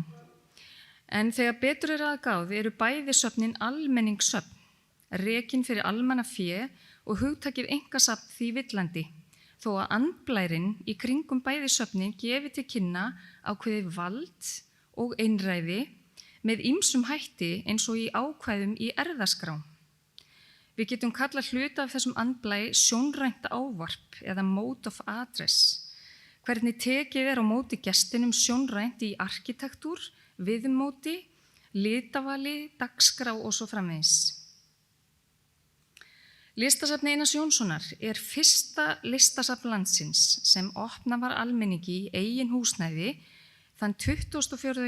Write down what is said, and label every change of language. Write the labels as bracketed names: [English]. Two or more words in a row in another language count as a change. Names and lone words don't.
[Icelandic] En þegar betur að gáð eru bæði söfnin almenningssöfn, rekin fyrir almannafé og hugtakið einkasafn því villandi, þó að andblærinn í kringum bæði söfnin gefi til kynna ákveðið vald og einræði með ýmsum hætti eins og í ákvæðum í erfðaskrám. Við getum kallað hluta af þessum andblæ sjónrænt ávarp eða [English] mode of address, [Icelandic] hvernig tekið á móti gestinum sjónrænt í arkitektúr, viðmóti, litavali, dagskrá og svo framvegis. Listasafn Einars Jónssonar fyrsta listasafn landsins sem opnað var almenningi í eigin húsnæði þann 24.